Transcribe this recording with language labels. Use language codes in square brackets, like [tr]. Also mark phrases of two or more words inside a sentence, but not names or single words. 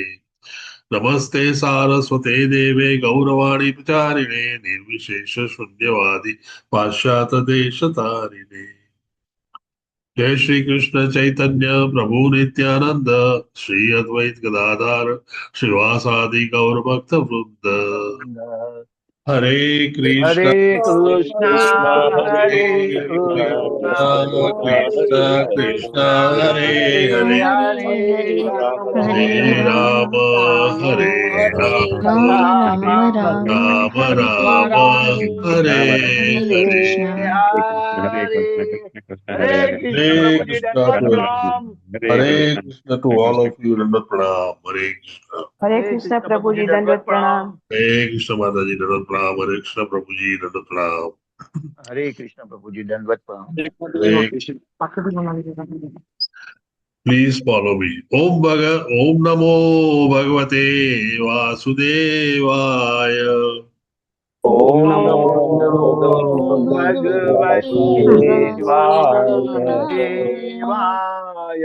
[sa] नमस्ते सारस्वते देवे गौरवाणी प्रचारिणे निर्विशेष शून्यवादी पाश्चात्य देशतारिणे. जय श्री कृष्ण चैतन्य प्रभु नित्यानंद श्री अद्वैत गदाधर श्रीवासादि गौर भक्त वृंद. हरे कृष्ण હરે કૃષ્ણ हरे હરે कृष्ण कृष्ण कृष्ण हरे हरे હરે हरे राम हरे राम રામ राम राम हरे हरे. હરે Hare કૃષ્ણ Krishna [gu] પ્રભુજી, [en] to [gu] પ્રણામ. [en] Hare Krishna to all of you. [hi] दंडवत प्रणाम। हरे कृष्ण. हरे कृष्ण प्रभु जी दंडवत प्रणाम। हरे कृष्ण माताजी दंडवत प्रणाम। हरे कृष्ण प्रभुजी दंडवत प्रणाम. [gu] હરે કૃષ્ણ પ્રભુજી, દંડવત પ્રણામ. [sa] Hare. [en] Please follow me. [sa] ॐ नमो भगवते वासुदेवाय. ઓમ નમો ભગવતે વાસુદેવાય.